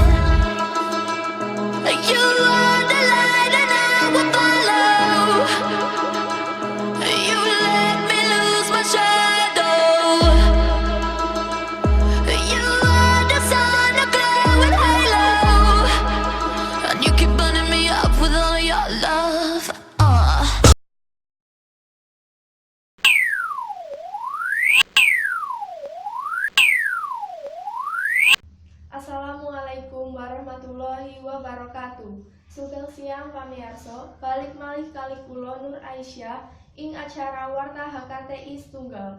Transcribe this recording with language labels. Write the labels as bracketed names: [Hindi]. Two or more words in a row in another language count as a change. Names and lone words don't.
[English] You are the light and I will follow. You let me lose my shadow. You are the sun, a glowing halo, and you keep burning me up with all your love. [Arabic] السلام عليكم ورحمة الله وبركاته. [Javanese] Sugeng siang pamirsa, balik malih kali kula Nur Aisyah ing acara warta HKTI setunggal.